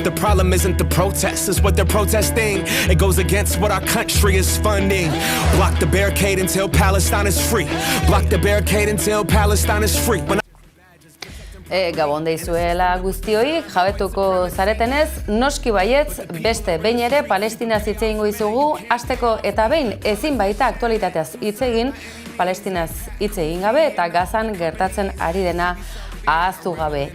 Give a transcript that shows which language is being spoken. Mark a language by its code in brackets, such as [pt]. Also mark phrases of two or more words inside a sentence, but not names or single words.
[en] The problem isn't the protests, it's what they're protesting. It goes against what our country is funding. Block the barricade until Palestine is free. Block the barricade until Palestine is free. [eu] Gabon deizuela guztioi, jabetuko zaretenez, noski baietz, beste behin ere Palestinaz hitz egingo dizugu, hasteko eta behin ezin baita aktualitateaz hitz egin, Palestinaz hitz egin gabe eta Gazan gertatzen ari dena ahaztu gabe.